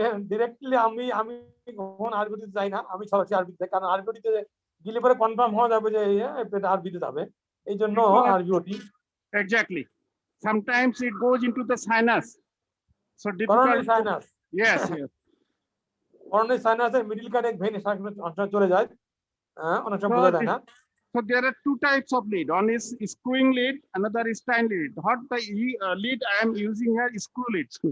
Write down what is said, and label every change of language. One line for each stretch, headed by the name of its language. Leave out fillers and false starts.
Bangla: Directly আমি কখন RBOT তে যাই না, আমি সরাসরি RBOT তে, কারণ RBOT তে গেলে পরে কনফার্ম হওয়া যাবে যে এটা RB তে যাবে, এই জন্য RBOT।
English: Exactly. Sometimes it goes into the sinus. So difficult. Sinus. Yes, yes.
Bangla: Coronary sinus এর মিডল কার্ডিয়াক ভেইন অনেক চলে যায়, অনেক সময় বোঝা যায় না।
English: So there are two types of lead. One is screwing lead, another is tying lead. What the lead I am using here is screw lead.